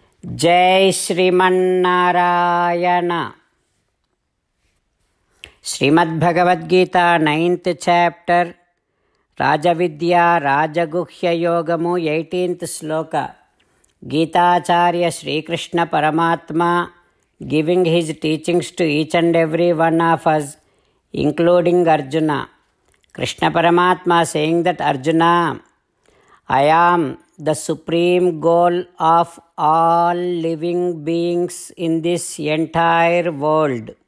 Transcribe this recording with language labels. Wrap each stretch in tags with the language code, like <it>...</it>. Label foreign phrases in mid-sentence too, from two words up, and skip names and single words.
<sa>जय श्रीमन्नारायण। श्रीमद्भगवद्गीता</sa> <en>9th chapter</en> <sa>राजविद्या राजगुह्य योगमु 18th श्लोक।</sa> <en>गीताचार्य श्रीकृष्ण परमात्मा giving his teachings to each and every one of us, including Arjuna. Krishna Paramatma saying that Arjuna, I am the supreme goal of all living beings in this entire world.</en>